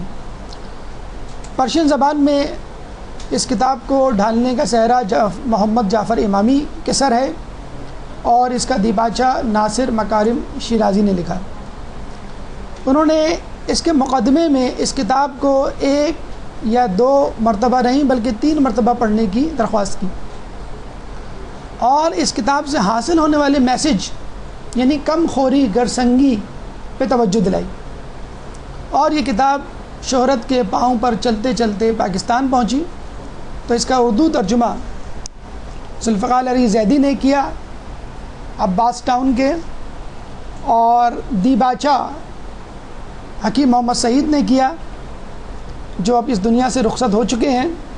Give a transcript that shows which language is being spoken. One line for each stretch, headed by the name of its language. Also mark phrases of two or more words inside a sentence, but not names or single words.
Urdu: پرشین زبان میں اس کتاب کو ڈھالنے کا سہرا محمد جعفر امامی کے سر ہے، اور اس کا دیباچہ ناصر مکارم شیرازی نے لکھا۔ انہوں نے اس کے مقدمے میں اس کتاب کو 1 یا 2 مرتبہ نہیں بلکہ 3 مرتبہ پڑھنے کی درخواست کی، اور اس کتاب سے حاصل ہونے والے میسج یعنی کم خوری، گرسنگی پہ توجہ دلائی، اور یہ کتاب شہرت کے پاؤں پر چلتے چلتے پاکستان پہنچی تو اس کا اردو ترجمہ ذوالفقار علی زیدی نے کیا عباس ٹاؤن کے، اور دیباچہ حکیم محمد سعید نے کیا جو اب اس دنیا سے رخصت ہو چکے ہیں،